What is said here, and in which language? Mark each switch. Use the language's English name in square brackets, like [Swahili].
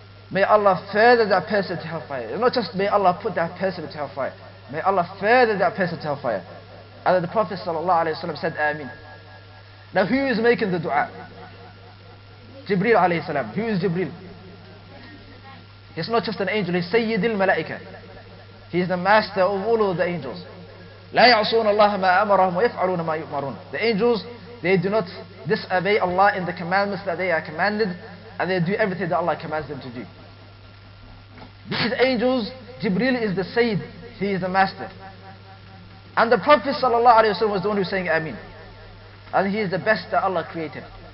[English] May Allah further that person to hellfire. Not just may Allah put that person to hellfire, may Allah further that person to hellfire. And the Prophet ﷺ said Ameen. Now who is making the dua? Jibreel alayhi salam. Who is Jibreel? He's not just an angel, he's Sayyidul Malaika. He is the master of all of the angels. [Arabic] لا يعصون الله ما أمرهم ويفعلون ما يؤمرون. [English] The angels, they do not disobey Allah in the commandments that they are commanded, and they do everything that Allah commands them to do. These angels, Jibreel is the Sayyid, he is the master. And the Prophet ﷺ was the one who was saying Ameen. And he is the best that Allah created.